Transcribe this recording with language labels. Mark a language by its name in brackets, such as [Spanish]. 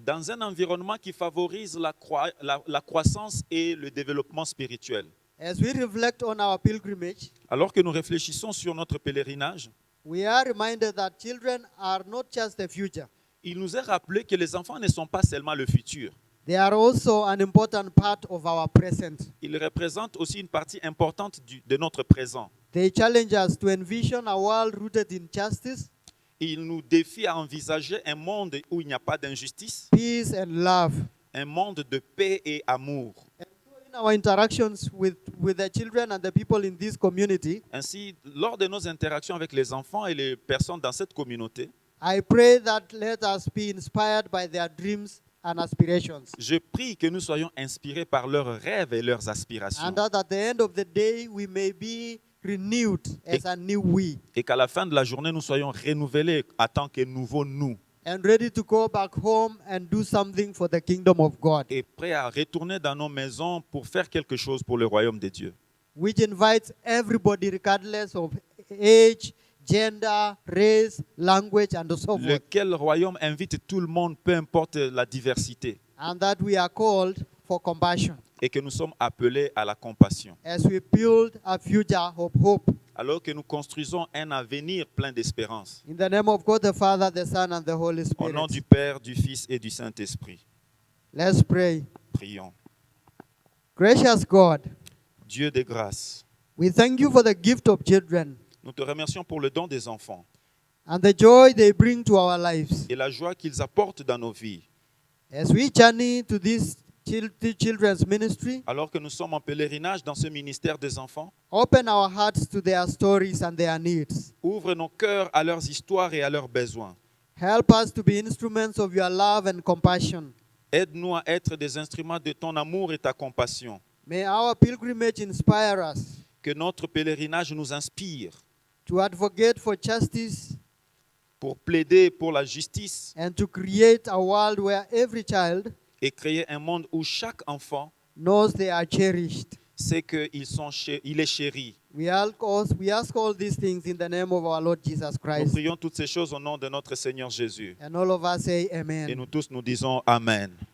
[French] dans un environnement qui favorise la croissance et le développement spirituel. [English] As we reflect on our pilgrimage, [French] Alors que nous réfléchissons sur notre pèlerinage, [English] we are reminded that children are not just the future. [French] il nous est rappelé que les enfants ne sont pas seulement le futur. [English] They are also an important part of our present. [French] Ils représentent aussi une partie importante de notre présent. [English] They challenge us to envision a world rooted in justice, [French] Ils nous défient à envisager un monde où il n'y a pas d'injustice, [English] peace, and love. [French] un monde de paix et amour. [English] And so in our interactions with the children and the people in this community, [French] Ainsi, lors de nos interactions avec les enfants et les personnes dans cette communauté, [English] I pray that let us be inspired by their dreams and aspirations. [French] je prie que nous soyons inspirés par leurs rêves et leurs aspirations. [English] And that at the end of the day, we may be renewed as a new we [French] Et qu'à la fin de la journée, nous soyons renouvelés en tant que nouveaux nous [English] and ready to go back home and do something for the kingdom of God, [French] et prêts à retourner dans nos maisons pour faire quelque chose pour le royaume de Dieu. [English] which invites everybody, regardless of age, gender, race, language, and so forth. [French] Lequel royaume invite tout le monde, peu importe la diversité, [English] And that we are called for compassion [French] et que nous sommes appelés à la compassion. [English] as we build a future of hope. [French] Alors que nous construisons un avenir plein d'espérance. [English] In the name of God the Father, the Son, and the Holy [French] Au nom [English] Spirit. [French] du Père, du Fils et du Saint-Esprit, [English] Let's pray. [French] prions. [English] Gracious God, [French] Dieu de grâce, [English] we thank you for the gift of children [French] nous te remercions pour le don des enfants [English] and the joy they bring to our lives. [French] et la joie qu'ils apportent dans nos vies. [English] As we journey to this children's ministry, [French] Alors que nous sommes en pèlerinage dans ce ministère des enfants, [English] open our hearts to their stories and their needs. [French] ouvre nos cœurs à leurs histoires et à leurs besoins. [English] Help us to be instruments of your love and compassion. [French] Aide-nous à être des instruments de ton amour et ta compassion. [English] May our pilgrimage inspire us [French] Que notre pèlerinage nous inspire [English] to advocate for justice [French] pour plaider pour la justice [English] and to create a world where every child [French] et créer un monde où chaque enfant [English] knows they are cherished. [French] sait qu'il est chéri. [English] We ask all these things in the name of our Lord Jesus [French] Nous [English] Christ. [French] prions toutes ces choses au nom de notre Seigneur Jésus. [English] And all of us say [French] Et [English] amen. [French] nous tous nous disons Amen.